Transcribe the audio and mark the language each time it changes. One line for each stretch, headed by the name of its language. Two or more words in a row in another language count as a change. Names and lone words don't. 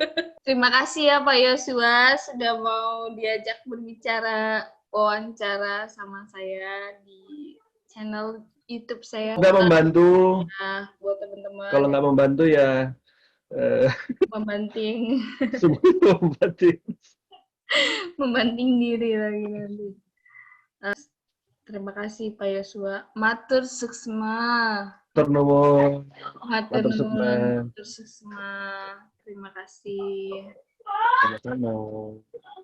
Indonesian: Terima kasih ya Pak Yosua sudah mau diajak berbicara, wawancara sama saya di channel YouTube saya. Nggak membantu. Nah, buat teman-teman. Kalau nggak membantu ya membanting. membanting. Membanting diri lagi nanti. Terima kasih Pak Yosua.
Balinese: Matur suksma. Matur Matur suksma. suksma.
Indonesian: Terima kasih. misalnya mau